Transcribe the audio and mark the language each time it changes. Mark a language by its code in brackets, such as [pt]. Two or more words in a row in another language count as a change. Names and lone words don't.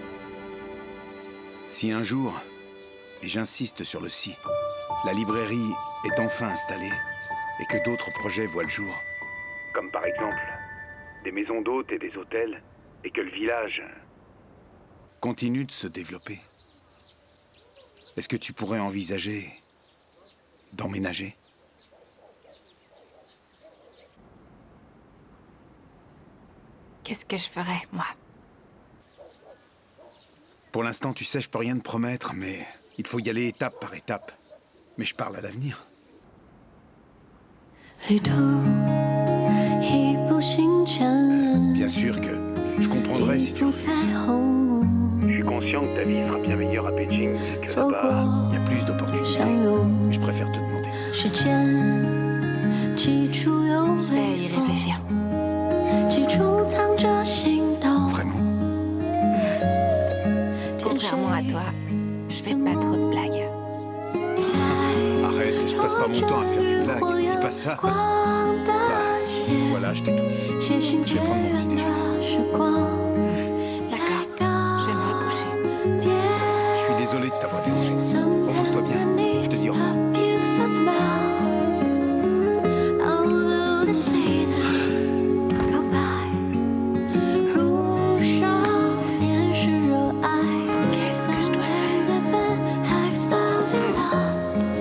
[fr] si un jour, et j'insiste sur le si, la librairie est enfin installée et que d'autres projets voient le jour, comme par exemple des maisons d'hôtes et des hôtels, et que le village continue de se développer, est-ce que tu pourrais envisager d'emménager? Qu'est-ce que je ferais, moi? Pour l'instant, tu sais, je peux rien te promettre, mais il faut y aller étape par étape. Mais je parle à l'avenir. [zh] 旅途一步行程， [fr] Bien sûr que je comprendrai [zh] 一 [fr] si tu [zh] 步 [fr] refuses. [zh] 彩虹， [fr] Je suis conscient que ta vie sera bien meilleure à Beijing et que [zh] 错 [fr] là-bas, [zh] 过 [fr] il y a plus d'opportunités. [zh] 相拥， [fr] Mais je préfère te demander. [zh] 时间起初有 [fr] Je vais y [zh] 微风， [fr] réfléchir. [zh] 起初藏着心动， [fr] Vraiment. [zh] 天水 [fr] Contrairement à toi, je fais pas trop de blagues. Arrête, je passe pas mon temps à faire des blagues. [zh] 火 [fr] Dis [zh] 焰 [fr] pas ça. [zh] 光的线， [fr] Voilà, je t'ai tout dit. [zh] 渐行渐 [fr] Je vais prendre mon petit [zh] 远 [fr] déjeuner. [zh] 的时光， [fr] D'accord, je vais me recoucher. [zh] 别 [fr] Je suis désolé de t'avoir dérangé. Repose-toi bien. Je te dis au revoir. [en] A beautiful smile. Although the seasons go by， [zh] 如少年时热爱。 [fr] Qu'est-ce que je dois faire? [en] Sometimes I feel I fall in love.